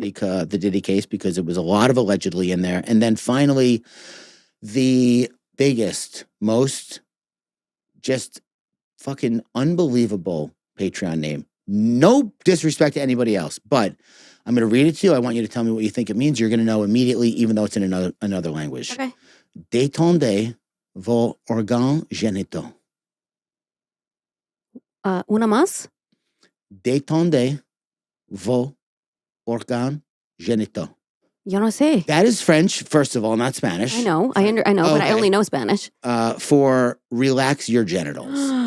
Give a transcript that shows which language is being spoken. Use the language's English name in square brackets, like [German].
[English] Because the Diddy case, because it was a lot of allegedly in there. And then finally, the biggest, most just fucking unbelievable Patreon name. No disrespect to anybody else, but I'm going to read it to you. I want you to tell me what you think it means. You're going to know immediately, even though it's in another language. Okay. [French] Détendez vos organes génitaux. [Spanish] Una más? [French] Détendez vos organes génitaux. [Spanish] Yo no sé. [English] That is French, first of all, not Spanish. I know. I know, okay. But I only know Spanish. For relax your genitals.